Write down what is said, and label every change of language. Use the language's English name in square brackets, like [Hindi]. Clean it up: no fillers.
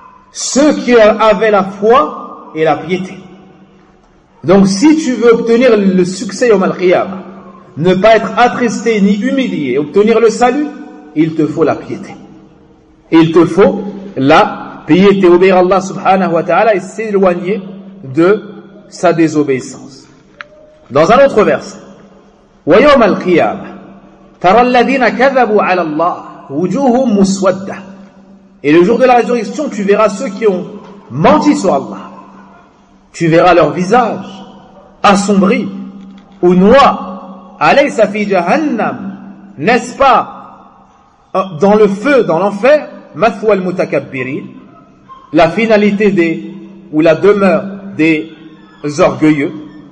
[French] Ceux qui avaient la foi et la piété. Donc si tu veux obtenir le succès au Malqiyam, ne pas être attristé ni humilié, obtenir le salut, il te faut la piété. Il te faut la piété, obéir à Allah subhanahu wa ta'ala et s'éloigner de sa désobéissance. [Arabic] Dans un autre verset, ويوم القيامة ترى الذين كذبوا على الله وجوههم مسودة. [French] Et le jour de la résurrection, tu verras ceux qui ont menti sur Allah. Tu verras leur visage assombri ou noir. [Arabic] أليس في جهنم, [French] n'est-ce pas dans le feu, dans l'enfer, [Arabic] مثوى المتكبرين, [French] la finalité des ou la demeure des orgueilleux.